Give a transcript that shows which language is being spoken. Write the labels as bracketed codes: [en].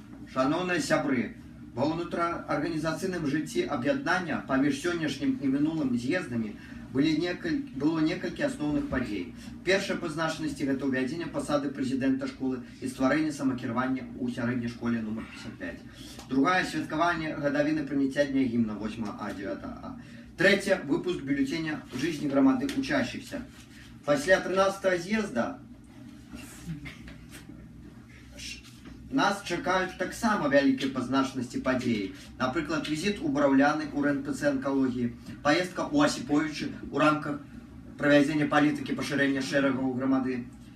[be] Шановныя сябры, ва ўнутраарганізацыйным жыцці аб'яднання паміж сённяшнім і мінулым з'ездамі было некалькі асноўных падзей. Першая па значнасці гэта ўвядзенне пасады прэзідэнта школы і стварэнне самакіравання ў сярэдняй школе нумар 55. Другая — святкаванне гадавіны прыняцця дня гімна 8А, 9А. [ru] Третья — выпуск бюллетеня жизни громады учащихся. [be] Пасля 13-го з'езда нас чакаюць таксама вялікія па значнасці падзеі. Напрыклад, візіт у Браўляны ў РНПЦ онкалогіі, паездка ў Асіповічы ў рамках правядзення палітыкі пашырэння шэрагаў грамады.